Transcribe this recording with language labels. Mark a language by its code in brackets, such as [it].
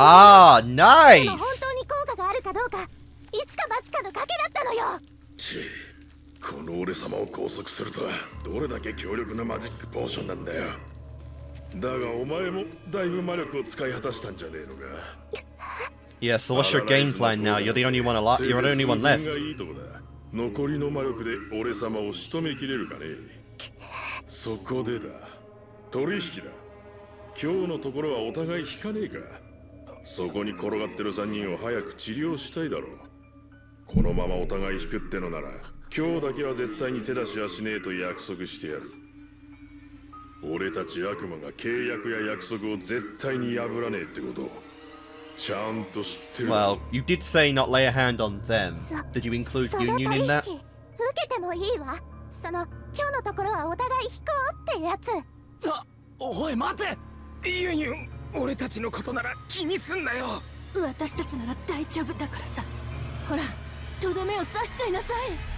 [ja] ああ、ナイス。でも本当に効果があるかどうか、一か八かの賭けだったのよ。この俺様を拘束するとはどれだけ強力なマジックポーションなんだよ。だがお前もだいぶ魔力を使い果たしたんじゃねえのか。 [en] Yeah, so what's your game plan now? You're the only one alive. You're the only one left. [ja] 残りの魔力で俺様を仕留めきれるかね。そこでだ。取引だ。今日のところはお互い引かねえか。そこに転がってる3人を早く治療したいだろう。このままお互い引くってのなら、今日だけは絶対に手出しはしねえと約束してやる。俺たち悪魔が契約や約束を絶対に破らねえってことをちゃんと知ってる。 [en] Well, you did say not lay a hand on them. Did you include Union in that? [ja] 受けてもいいわ。今日のところはお互い引こうってやつ。おい待て。ユンユン、俺たちのことなら気にすんなよ。私たちなら大丈夫だからさ。ほら、とどめを刺しちゃいなさい。